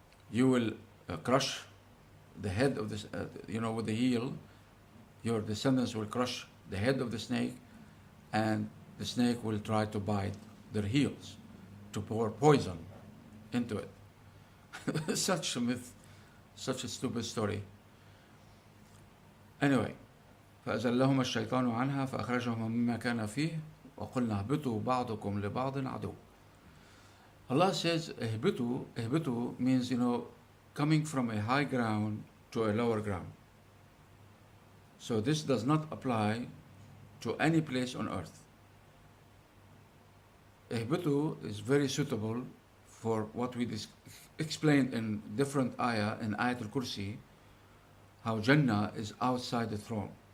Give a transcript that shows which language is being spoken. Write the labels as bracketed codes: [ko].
[en] You will crush the head of this, with the heel. Your descendants will crush the head of the snake, and the snake will try to bite their heels, to pour poison into it. Such a myth, such a stupid story. [ar] Anyway, فأزلهما الشيطان عنها فأخرجهما مما كان فيه وقلنا اهبطوا بعضكم لبعض عدو. [en] Allah says ihbitu means, coming from a high ground to a lower ground. So this does not apply to any place on earth. Ihbitu is very suitable for what we explained in different ayah, in Ayat al-Kursi, how Jannah is outside the throne.